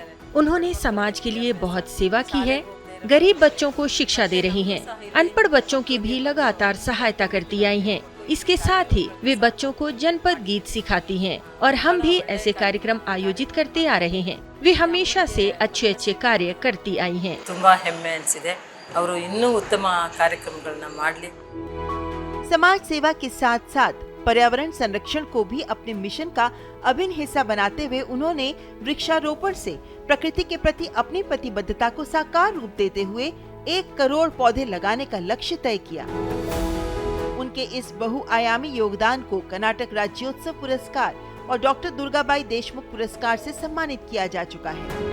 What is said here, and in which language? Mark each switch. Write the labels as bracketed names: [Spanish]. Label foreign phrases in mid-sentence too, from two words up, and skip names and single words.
[Hindi] उन्होंने समाज के लिए बहुत सेवा की है, गरीब बच्चों को शिक्षा दे रही हैं, अनपढ़ बच्चों की भी लगातार सहायता करती आई हैं। इसके साथ ही वे बच्चों को जनपद गीत सिखाती हैं और हम भी ऐसे कार्यक्रम आयोजित करते आ रहे हैं। वे हमेशा से अच्छे अच्छे कार्य करती आई हैं। [Kannada] ತುಂಬಾ ಹೆಮ್ಮೆ ಅನಿಸಿದೆ, ಅವರು ಇನ್ನೂ ಉತ್ತಮ ಕಾರ್ಯಕ್ರಮಗಳನ್ನು ಮಾಡಲಿ। [Hindi] समाज सेवा के साथ साथ पर्यावरण संरक्षण को भी अपने मिशन का अभिन्न हिस्सा बनाते हुए उन्होंने वृक्षारोपण से प्रकृति के प्रति अपनी प्रतिबद्धता को साकार रूप देते हुए 1 करोड़ पौधे लगाने का लक्ष्य तय किया। उनके इस बहुआयामी योगदान को कर्नाटक राज्योत्सव पुरस्कार और डॉक्टर दुर्गाबाई देशमुख पुरस्कार से सम्मानित किया जा चुका है।